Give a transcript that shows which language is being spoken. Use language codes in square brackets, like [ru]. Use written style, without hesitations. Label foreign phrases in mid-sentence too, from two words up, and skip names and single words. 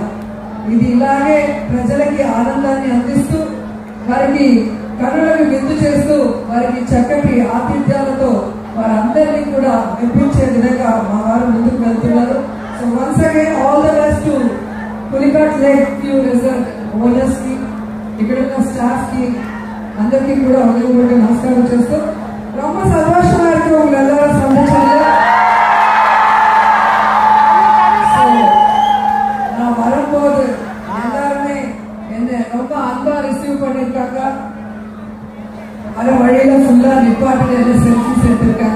[te] ఇది ఇలాగే ప్రజలకి ఆనందాన్ని అందిస్తూ వారికి కనులకు విందు చేస్తూ వారికి చక్కటి ఆతిథ్యాలతో వారందరినీ కూడా మెప్పించే విధంగా మా వారు ముందుకు వెళ్తున్నారు. [en] so once again all the best to Pulicat Lake View Resort owners [te] కి, ఇక్కడ ఉన్న స్టాఫ్ కి, అందరికీ కూడా హృదయపూర్వక నమస్కారం చేస్తూ [ta] ரொம்ப சந்தோஷமா இருக்கு உங்க எல்லாரும் சந்திச்சதுல. நான் வரும்போது எல்லாருமே என்ன ரொம்ப அன்பா ரிசீவ் பண்ணிருக்காங்க. வர வழியில ஃபுல்லா நிப்பாட்டில எல்லாம் செல்ஃபிஸ் எடுத்திருக்காங்க.